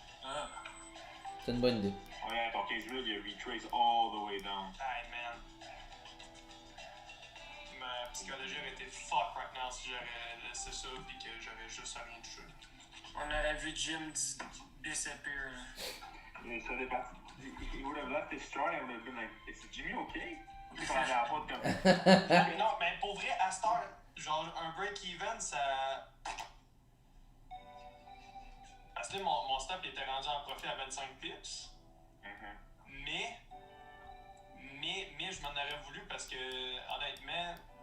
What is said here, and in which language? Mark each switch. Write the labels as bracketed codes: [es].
[fr] Ah. C'est une bonne idée. Ouais, ton 15 minutes, il a retrace [en] all the way down. Hey man. [fr] Ma psychologie aurait été [en] fuck right now [fr] si j'aurais laissé ça pis que j'aurais juste rien touché. [en] On aurait vu Jim disappear. [fr] Mais ça dépend. [en] He would have left his stride and would have been like, is Jimmy okay? [fr] Il parlait à la porte comme. Mais non, mais pour vrai, à Star, genre un break-even, ça. Parce que là, mon stop il était rendu en profit à 25 pips. Mais je m'en aurais voulu parce que, honnêtement.